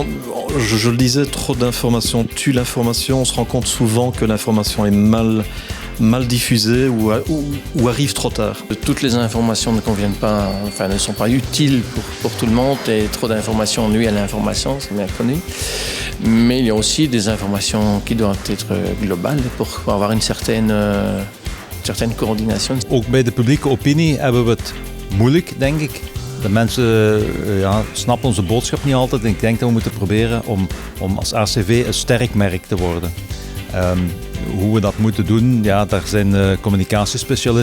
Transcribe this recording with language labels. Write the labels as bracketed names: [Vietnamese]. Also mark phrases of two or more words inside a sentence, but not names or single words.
[French] Je le disais, trop d'informations tue l'information. On se rend compte souvent que l'information est mal diffusée ou arrive trop tard. Toutes les informations ne conviennent pas, enfin ne sont pas utiles pour tout le monde et trop d'informations nuit à l'information, c'est bien connu. Mais il y a aussi des informations qui doivent être globales pour avoir une certaine coördination. [Dutch] Ook bij de publieke opinie hebben we het moeilijk, denk ik. De mensen snappen onze boodschap niet altijd. En ik denk dat we moeten proberen om als ACV een sterk merk te worden. Hoe we dat moeten doen, daar zijn communicatiespecialisten voor.